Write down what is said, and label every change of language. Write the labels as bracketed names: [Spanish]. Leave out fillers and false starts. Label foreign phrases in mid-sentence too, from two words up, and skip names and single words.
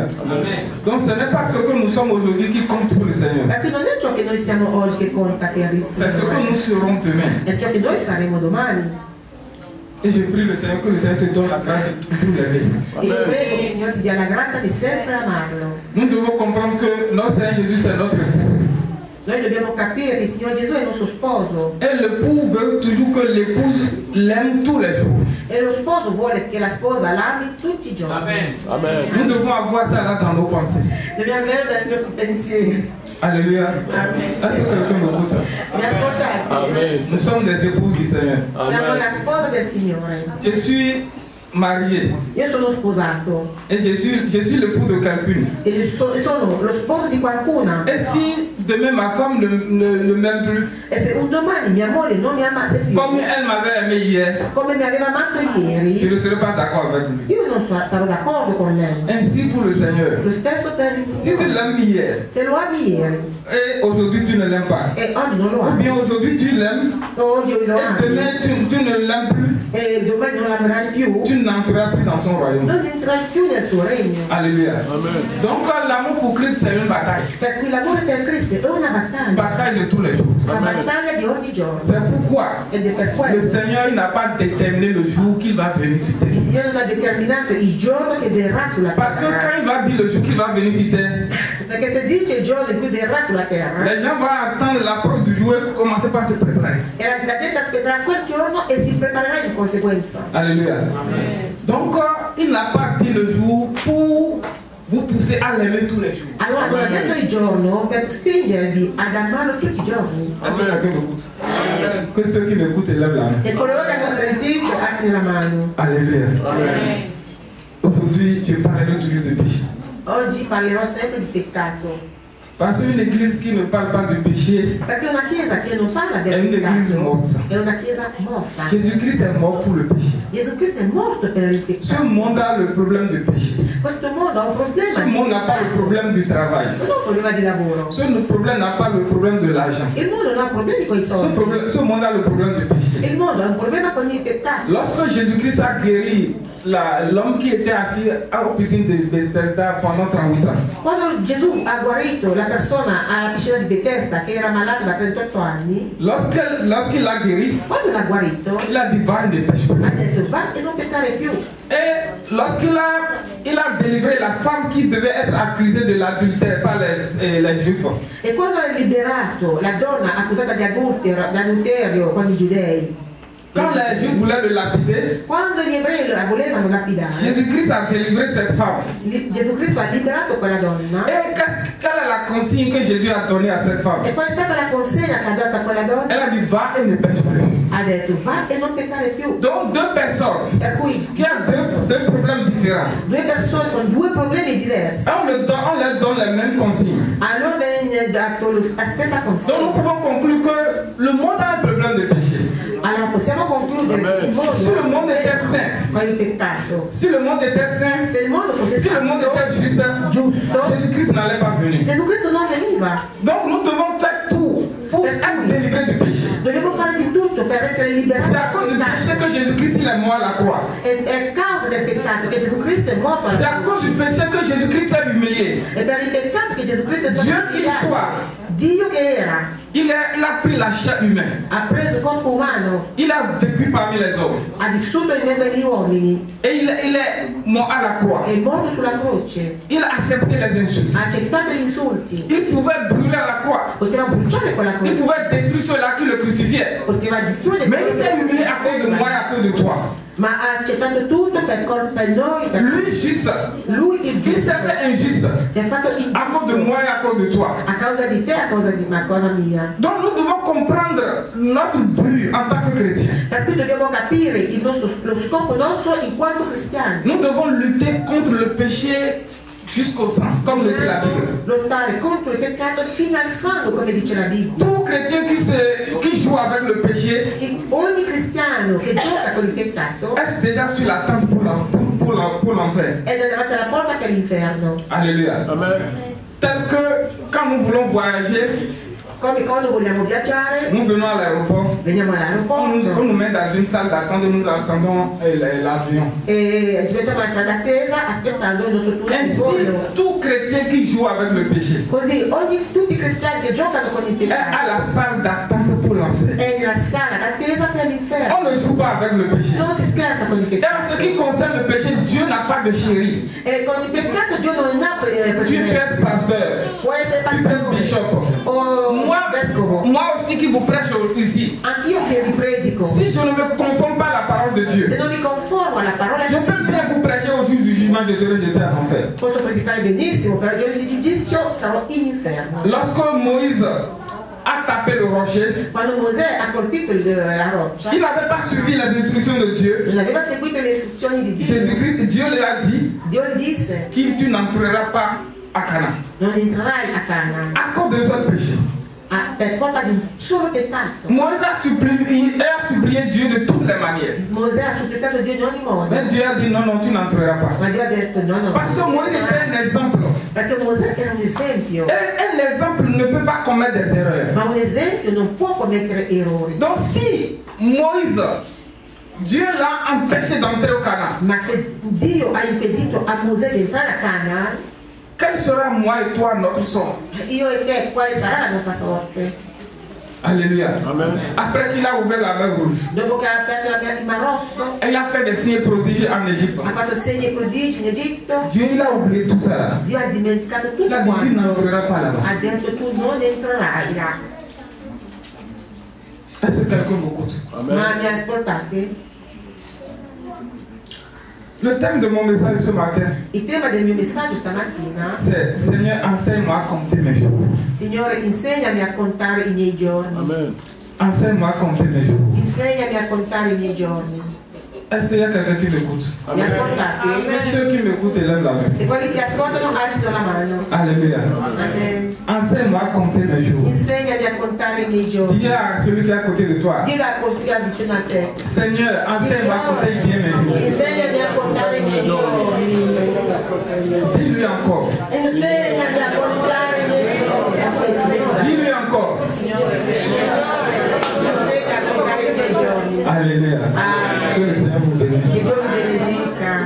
[French] Donc ce n'est pas ce que nous sommes aujourd'hui qui compte pour le Seigneur. [Italian] Perché non è ciò che noi siamo oggi che conta per il [French] C'est ce que [Italian] Signore, [French] nous serons demain. [Italian] è ciò che noi saremo domani. [French] Et je prie le Seigneur que le Seigneur te donne la grâce de toujours l'aimer. [Italian] E io prego che il Signore ti dia la grazia di sempre amarlo. [French] Nous devons comprendre que notre Seigneur Jésus, c'est notre époux. [Italian] Noi dobbiamo capire che il Signore Gesù è il nostro sposo. [French] Et l'époux veut toujours que l'épouse l'aime tous les jours. [Italian] E lo sposo vuole che la sposa l'ami tutti i giorni. [French] Amen. [Italian] Amen. [French] Nous devons avoir ça là dans nos pensées. [Italian] Dobbiamo avere dai nostri pensieri. [French] Alléluia. [Italian] Amen. [French] Est-ce que quelqu'un m'écoute? [Italian] Mi ascoltate? Amen. [French] Nous sommes des épouses du Seigneur. [Italian] Siamo Amen. la sposa del Signore. [French] Je suis marié [Italian] Io sono sposato [French] et je suis l'époux de quelqu'une. [Italian] e sono lo sposo di qualcuna. [French] Et si demain ma femme ne m'aime plus, [Italian] E se un domani mia moglie non mi amasse più, [French] comme elle m'avait aimé hier, [Italian] come mi aveva amato [French] je [Italian] ieri, [French] ne serai pas d'accord avec lui. [Italian] io non sarò d'accordo con lei. [French] Ainsi pour le Seigneur. [Italian] Lo stesso per il [French] Si tu [Italian] Signore. [French] l'aimes hier [Italian] Se lo ami ieri [French] et aujourd'hui tu ne l'aimes pas, [Italian] e oggi non lo [French] ou [Italian] ami, [French] bien aujourd'hui tu l'aimes [Italian] oggi lo [French] et [Italian] ami [French] demain tu ne l'aimes plus, [Italian] e domani non l'amerai più, [French] tu n'entreras plus dans son royaume. [Italian] non entrerai più nel suo regno. [French] Alléluia. [Italian] Amen. [French] Donc l'amour pour Christ c'est une bataille. [Italian] Per cui l'amore per Cristo è una [French] Une [Italian] battaglia, [French] bataille de tous les jours. [Italian] una Amen. battaglia di ogni giorno. [French] C'est pourquoi [Italian] Ed è per [French] le [Italian] questo [French] Seigneur il n'a pas déterminé le jour qu'il va venir sur [Italian] il [French] terre. [Italian] Signore non ha determinato il giorno che verrà sulla [French] Parce que [Italian] terra. [French] quand il va dire le jour qu'il va venir sur terre, [Italian] Perché se dice il giorno in cui verrà sulla terra, [French] les gens vont attendre l'approche du jour et commencer par se préparer. [Italian] e la gente aspetterà quel giorno e si preparerà in conseguenza. [French] Alléluia. Donc il n'a pas dit le jour pour vous pousser à l'aimer tous les jours. [Italian] Allora non ha detto il giorno per spingervi ad amarlo tutti i giorni. [French] Est-ce que quelqu'un m'écoute? Que ceux qui m'écoutent élèvent la main. [Italian] E coloro che hanno sentito alzino la mano. [French] Alléluia. [Italian] Amen. [French] Aujourd'hui, je parlerai toujours de péché. [Italian] Oggi parlerò sempre di peccato. [French] Parce qu'une église qui ne parle pas du péché, [Italian] Perché una chiesa che non parla è del un'eglise peccato morta. è una chiesa morta. [French] Jésus-Christ est mort pour le péché. [Italian] Gesù Cristo è morto per il [French] Ce [Italian] peccato. [French] monde a le problème du péché. [Italian] Questo mondo ha un problema [French] Ce [Italian] di [French] monde n'a pas le problème du travail. [Italian] non ha un problema di lavoro. [French] Ce problème n'a pas le problème de l'argent. [Italian] Il mondo non ha problemi con i soldi. [French] Ce monde a le problème du péché. [Italian] Il mondo ha un problema con il peccato. [French] Lorsque Jésus-Christ a guéri l'homme qui était assis aux piscines de Bethesda pendant 38 ans, [Italian] Quando Gesù ha guarito la persona alla piscina di Bethesda che era malato da 38 anni, [French] lorsqu'il l'a guéri, [Italian] quando l'ha guarito, [French] il a dit va et ne pêche [Italian] ha [French] plus. [Italian] detto va e non peccare più. [French] Et lorsqu'il a délivré la femme qui devait être accusée de l'adultère par les Juifs, [Italian] E quando ha liberato la donna accusata di adulterio con i giudei, [French] quand les Juifs voulaient le lapider, [Italian] quando gli ebrei la volevano lapidare, [French] Jésus-Christ a délivré cette femme. [Italian] Gesù Cristo ha liberato quella donna. [French] Et quelle est la consigne que Jésus a donnée à cette femme? [Italian] E qual è stata la consegna che ha dato a quella donna? [French] Elle a dit va et ne pêche plus. [Italian] Ha detto va e non peccare più. [French] Donc deux personnes [Italian] Per cui [French] qui ont deux problèmes différents, [Italian] due persone con due problemi diversi. [French] on leur donne les mêmes consignes. [Italian] A loro viene dato la stessa [French] Donc nous [Italian] consegna. [French] pouvons conclure que le monde a un problème de péché. [Italian] Allora possiamo concludere che il mondo Se il mondo [French] était saint, [Italian] con il peccato. [French] si le monde était saint, [Italian] Se il mondo fosse [French] si le monde [Italian] santo, [French] était juste, [Italian] giusto, [French] Jésus-Christ n'allait pas venir. [Italian] Gesù Cristo non veniva. [French] Donc nous devons faire tout pour être délivrés du péché. [Italian] Dobbiamo fare di tutto per essere liberati [French] C'est à cause du [Italian] dal [French] péché [Italian] peccato. [French] que Jésus-Christ il est mort à la croix. [Italian] È a causa del peccato che Gesù Cristo è morto alla [French] C'est à cause du péché que Jésus-Christ est humilié. [Italian] È per il peccato che Gesù Cristo è stato [French] Dieu qu'il [Italian] umiliato. [French] soit, [Italian] Dio che era, [French] il a pris la chair humaine. [Italian] ha preso il corpo umano, [French] Il a vécu parmi les hommes. [Italian] ha vissuto in mezzo agli uomini, [French] Et il est mort à la croix. [Italian] è morto sulla croce, [French] Il a accepté les insultes. [Italian] ha accettato gli insulti, [French] Il pouvait brûler à la croix. [Italian] poteva bruciare quella [French] Il [Italian] croce, [French] pouvait détruire ceux-là qui le crucifiaient. [Italian] poteva distruggere [French] Mais il s'est humilié à cause de moi et à cause de toi. [Italian] ma ha accettato tutto per noi, per [French] Lui juste, [Italian] lui il [French] il s'est [Italian] giusto, [French] fait injuste [Italian] si è fatto [French] à cause de moi et à cause de toi. [Italian] a causa di te, a causa mia. [French] Donc nous devons comprendre notre but en tant que chrétien. [Italian] Per cui dobbiamo capire lo scopo nostro in quanto cristiani. [French] Nous devons lutter contre le péché jusqu'au sang, comme le dit la Bible. [Italian] Lottare contro il peccato fino al sangue, come dice la Bibbia. [French] Tout chrétien qui joue avec le péché [Italian] Ogni cristiano che gioca con il peccato [French] est déjà sur la tente pour l'enfer. [Italian] è già davanti alla porta per l'inferno. [French] Alléluia. [Italian] Amen. [French] Tel que quand nous voulons voyager, [Italian] Come quando vogliamo viaggiare, [French] nous venons à l'aéroport, [Italian] veniamo [French] on [Italian] all'aeroporto [French] nous met dans une salle d'attente et nous attendons l'avion. [Italian] e ci mettiamo alla sala d'attesa aspettando il nostro turno di [French] Ainsi, [Italian] volo. [French] tout chrétien qui joue avec le péché [Italian] Così tutti i cristiani che giocano con il [French] est à [Italian] peccato [French] la salle d'attente pour l'enfer. [Italian] è nella sala d'attesa all'inferno. [French] On ne joue pas avec le péché. [Italian] Non si scherza con il [French] Et en [Italian] peccato. [French] ce qui concerne le péché, Dieu n'a pas de chéri. [Italian] E con il peccato Dio non ha [French] Tu peux [Italian] preferenza. [French] être pasteur, [Italian] Può essere [French] tu peux être [Italian] pastore [French] bishop. [Italian] o vescovo. [French] Moi aussi qui vous prêche ici, [Italian] Anch'io che vi predico. [French] si je ne me conforme pas à la parole de Dieu, [Italian] Se non mi conformo alla parola [French] je [Italian] di [French] peux [Italian] Dio, [French] bien vous prêcher au jour du jugement, je serai jeté en enfer. [Italian] posso predicare benissimo, per il giorno di giudizio sarò in inferno. [French] Lorsque Moïse a tapé le rocher, [Italian] Quando Mosè ha colpito la roccia, [French] il n'avait pas suivi les instructions de Dieu. [Italian] non aveva seguito le istruzioni di Dio. [French] Jésus-Christ, Dieu lui a dit [Italian] Dio gli disse: [French] que tu n'entreras pas à Canaan. [Italian] non entrerai a Canaan. [French] À cause d'un seul péché. [Italian] Per colpa di un solo peccato. [French] Moïse a supplié Dieu de toutes les manières. [Italian] Mosè ha supplicato Dio in ogni modo. [French] Mais Dieu a dit non, non, tu n'entreras pas. [Italian] Ma Dio ha detto no, no. [French] Parce que Moïse était un exemple. [Italian] Perché Mosè era un esempio. [French] Et un exemple ne peut pas commettre des erreurs. [Italian] Ma un esempio non può commettere errori. [French] Donc si Moïse, Dieu l'a empêché d'entrer au Canaan, [Italian] Ma se Dio ha impedito a Mosè di entrare a Canaan, [French] quel sera moi et toi notre sort? [Italian] io e te quale sarà la nostra sorte? [French] Alléluia. [Italian] Amen. [French] Après qu'il a ouvert la mer rouge, [Italian] Dopo che ha aperto il Mar Rosso, [French] et il a fait des signes prodigieux en Égypte. [Italian] ha fatto segni e prodigi in Egitto, [French] Dieu il a oublié tout ça. [Italian] Dio ha dimenticato tutto [French] Il a dit tu [Italian] quanto. [French] n'entreras pas là-bas. [Italian] Ha detto tu non entrerai là. [French] Est-ce que quelqu'un m'écoute? [Italian] Ma mi ascoltate? [French] Le thème de mon message ce matin, [Italian] Il tema del mio messaggio stamattina: [French] c'est Seigneur, enseigne-moi à compter mes jours. [Italian] Signore, insegnami a contare i miei giorni. Amen. [French] Enseigne-moi à compter mes jours. [Italian] Insegnami a contare i miei giorni. [French] Est-ce qu'il y a quelqu'un qui m'écoute? [Italian] Mi ascoltate? [French] Et ceux qui m'écoutent, élèvent la main. [Italian] E quelli che ascoltano alzino la mano. [French] Alléluia. [Italian] Amen. [French] Enseigne-moi à compter mes jours. [Italian] Insegnami a contare i miei giorni. [French] Dis à celui qui est à côté de toi, [Italian] Dillo a costui vicino a te. [French] Seigneur, enseigne-moi à compter bien mes jours. [Italian] Insegnami a contare i miei giorni. [French] Dis-lui encore. [Italian] Insegnami a contare i miei giorni. [French] Dis-lui encore. [Italian] Insegna a contare i miei giorni. [French] Alléluia. Que le Seigneur vous [Italian] Che [French] bénisse. [Italian] Dio vi benedica.